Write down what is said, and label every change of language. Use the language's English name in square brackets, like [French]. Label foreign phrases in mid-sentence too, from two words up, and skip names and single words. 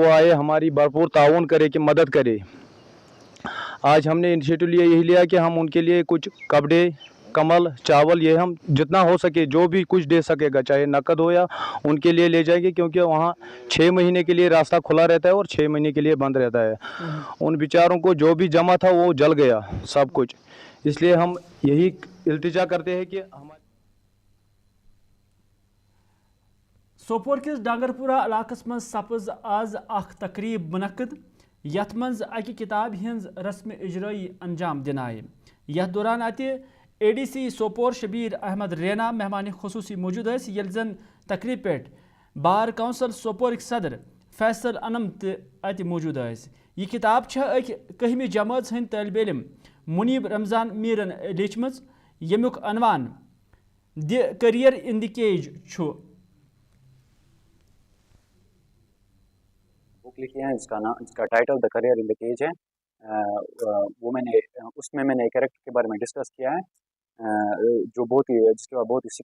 [Urdu] وہ آئے ہماری بھرپور تعاون کرے کہ مدد کرے آج ہم نے انیشیٹو یہی لیا کہ ہم ان کے لیے کچھ کپڑے کمل چاول یہ ہم جتنا ہو سکے جو بھی کچھ دے سکے گا چاہے نقد ہو یا ان کے لیے لے جائیں گے کیونکہ وہاں 6 مہینے کے لیے راستہ کھلا رہتا ہے اور 6 مہینے کے لیے بند رہتا ہے ان بیچاروں کو جو بھی جمع تھا وہ جل گیا سب کچھ اس لیے ہم یہی التجا کرتے ہیں کہ ہمارے [Kashmiri] سوپور کس ڈانگرپورہ علاقس مز سپز آز اخ تقریب منعقد یت مز اکہ کتاب ہنز رسم اجرائی انجام دن آئے یتھ دوران اتہ ADC سوپور شبیر احمد رینا مہمان خصوصی موجود یس یل زن تقریب پہ بار کونسل سوپورک صدر فیصل انم تہ موجود یس یہ کتاب اک 10ویں جماعت ہند طالب علم منیب رمضان میرن لیچم یمیک عنوان دی کریئر ان دی کیج [Urdu] بک لکھی ہے اس کا ٹائٹل دا کریئر ان دی کیج ہے وہ اس میں نے ایک کریکٹر کے بارے میں ڈسکس کیا ہے جو بہت ہی جس کے بعد بہت ہی